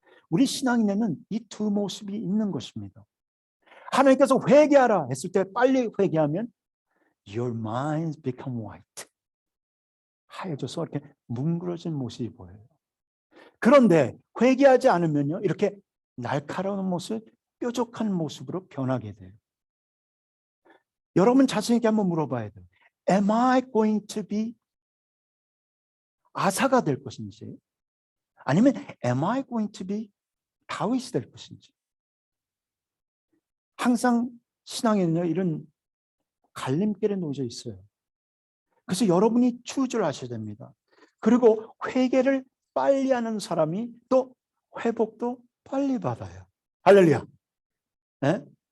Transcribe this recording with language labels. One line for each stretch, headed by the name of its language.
Korean: 우리 신앙인에는 이 두 모습이 있는 것입니다. 하나님께서 회개하라 했을 때 빨리 회개하면
English: Your minds become white.
Korean: 하얘져서 이렇게 뭉그러진 모습이 보여요. 그런데 회개하지 않으면요, 이렇게 날카로운 모습, 뾰족한 모습으로 변하게 돼요. 여러분 자신에게 한번 물어봐야 돼요.
English: Am I going to be
Korean: 아사가 될 것인지, 아니면
English: Am I going to be
Korean: 다윗이 될 것인지. 항상 신앙에는요, 이런 갈림길에 놓여져 있어요. 그래서 여러분이 추주를 하셔야 됩니다. 그리고 회개를 빨리 하는 사람이 또 회복도 빨리 받아요. 할렐루야. 네?